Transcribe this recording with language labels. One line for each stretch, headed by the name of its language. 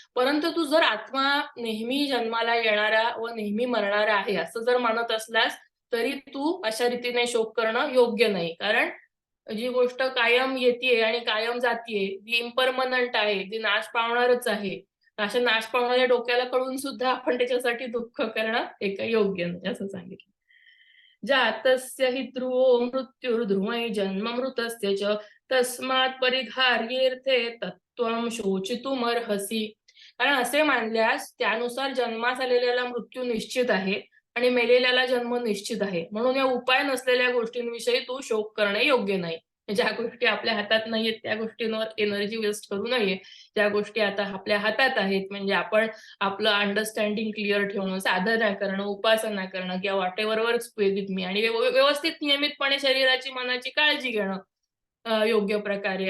Marathi: परंतु तू जर आत्मा नेहमी जन्माला येणारा व नेहमी मरणारा आहे असं जर मानत असलास, तरी तू अशा रीतीने शोक करणं योग्य नाही. कारण जी गोष्ट कायम येते आणि कायम जातीये, ती इम्परमनंट आहे, ती नाश पावणारच आहे. अशा नाश पावणाऱ्या डोक्याला कळून सुद्धा आपण त्याच्यासाठी दुःख करणं हे काही योग्य नाही असं सांगितलं.
Sanskrit: जातस्य हि ध्रुवो मृत्युर्ध्रुवै जन्म मृतस्य च तस्मात् परिघार्येर्थे तत्त्वं शोचितुमर्हसि.
Marathi: कारण असे मानल्यास त्यानुसार जन्मास आलेल्याला मृत्यू निश्चित आहे आणि मेलेल्याला जन्म निश्चित आहे. म्हणून या उपाय नसलेल्या गोष्टींविषयी तू शोक करणे योग्य नाही. ज्या गोष्टी आपल्या हातात नाहीयेत त्या गोष्टींवर एनर्जी वेस्ट करू नये. ज्या गोष्टी आता आपल्या हातात आहेत, म्हणजे आपण आपलं अंडरस्टँडिंग क्लिअर ठेवणं, साधना करणं, उपासना करणं किंवा
English: whatever works with me,
Marathi: आणि व्यवस्थित नियमितपणे शरीराची मनाची काळजी घेणं, योग्य प्रकारे.